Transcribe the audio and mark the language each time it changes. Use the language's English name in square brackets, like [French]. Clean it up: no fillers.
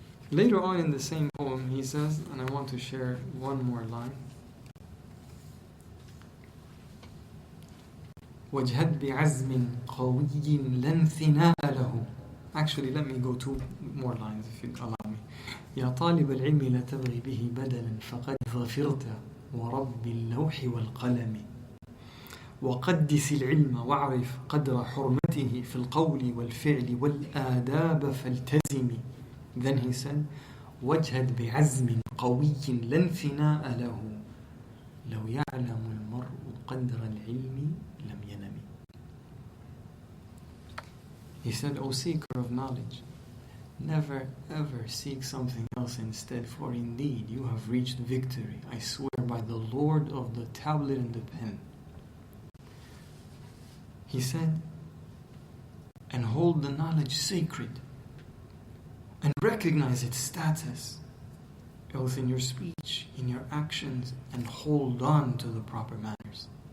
[English] Later on in the same poem, he says, and I want to share one more line, [Arabic] وَاجْهَدْ بِعَزْمٍ قَوِيٍّ لَنْ ثِنَاءَ لَهُ. [English] Actually, let me go 2 more lines if you allow me. [Arabic] يا طالب العلم لا تبغي به بدلا فقد ظفرت ورب اللوح والقلم وقدس العلم واعرف قدر حرمته في القول والفعل والآداب فالتزم. [English] Then he said [Arabic] واجهد بعزم قوي لا انثناء له لو يعلم المرء قدر العلم لم ينم. [English] He said, O seeker of knowledge, never ever seek something else instead, for indeed you have reached victory. I swear by the Lord of the tablet and the pen. He said, and hold the knowledge sacred and recognize its status, both in your speech, in your actions, and hold on to the proper manners.